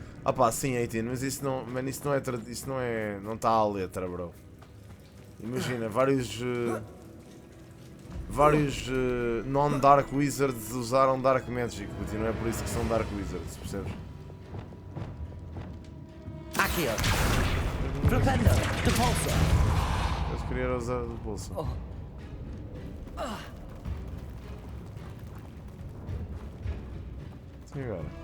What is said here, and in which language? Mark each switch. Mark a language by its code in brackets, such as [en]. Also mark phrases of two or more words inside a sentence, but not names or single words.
[pt] Ah pá, sim, 18, mas isso não, man, não está à letra, bro. Imagina, vários [en] non-Dark Wizards [pt] usaram [en] Dark Magic, [pt] e não é por isso que são [en] Dark Wizards, [pt] percebes? [la] Accio. Propendo. Depulsor. [pt] Eu queria usar o pulso. E agora?